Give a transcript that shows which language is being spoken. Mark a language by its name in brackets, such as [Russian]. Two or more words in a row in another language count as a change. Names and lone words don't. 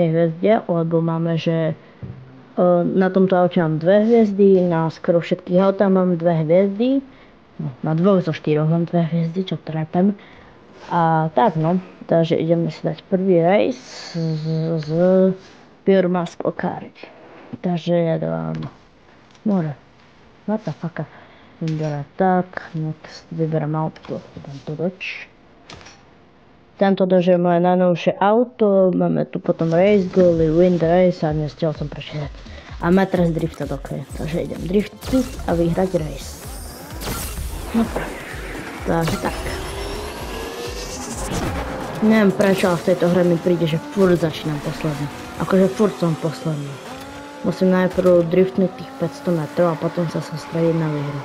[Slovak] hviezde, lebo máme, že na tomto aute mám 2 hviezdy, na skoro všetkých autách mám 2 hviezdy, no, na 2 zo 4 mám 2 hviezdy, čo trepem. A tak no, takže ideme si dať prvý race z Pure Muscle Car. Takže ja dávam more. [English] What the fuck? [Slovak] Vyberám tak, next vyberám auto, tento Dodge. Tento Dodge je moje najnovšie auto, máme tu potom [English] race goal, win the race [Slovak] a nestiel som prečítať. A má teraz driftať, ok, takže idem driftiť a vyhrať race. No takže tak. Neviem prečo, ale v tejto hre mi príde, že furt začínam posledný. Akože furt som posledný. Musím najprv driftnúť tých 500 metrov a potom sa sústrediť na výhru.